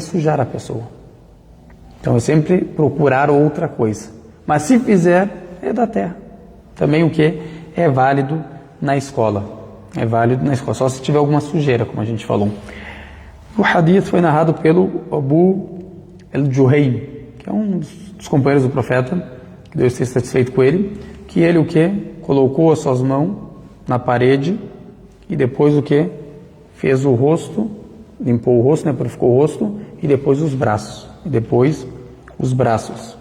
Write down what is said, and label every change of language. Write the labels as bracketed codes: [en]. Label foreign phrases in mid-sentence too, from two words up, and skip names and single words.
[pt] Sujar a pessoa. Então é sempre procurar outra coisa. Mas se fizer, é da terra. Também o que? É válido na escola. É válido na escola. Só se tiver alguma sujeira, como a gente falou. O hadith foi narrado pelo Abu al-Juhaym, que é um dos companheiros do profeta, que Deus esteja satisfeito com ele, que ele o que? Colocou as suas mãos na parede e depois o que? Fez o rosto, limpou o rosto, né, purificou o rosto, e depois os braços. E depois os braços.